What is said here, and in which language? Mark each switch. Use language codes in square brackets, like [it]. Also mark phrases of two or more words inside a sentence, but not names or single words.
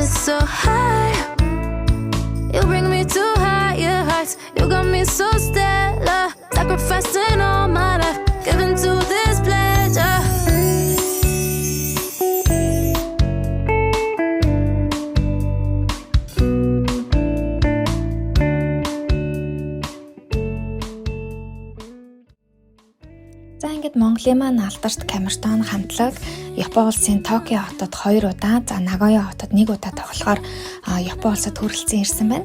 [en] so high. You bring me to higher heights. You got me so stellar. Sacrificing all my life, giving to this pleasure. [mn] За ингээд Монголын маань алдарт камертон хамтлаг Япон улсын Токио хотод 2 удаа, за Нагоя хотод 1 удаа тоглохоор Япон улсад хүрэлцэн ирсэн байна.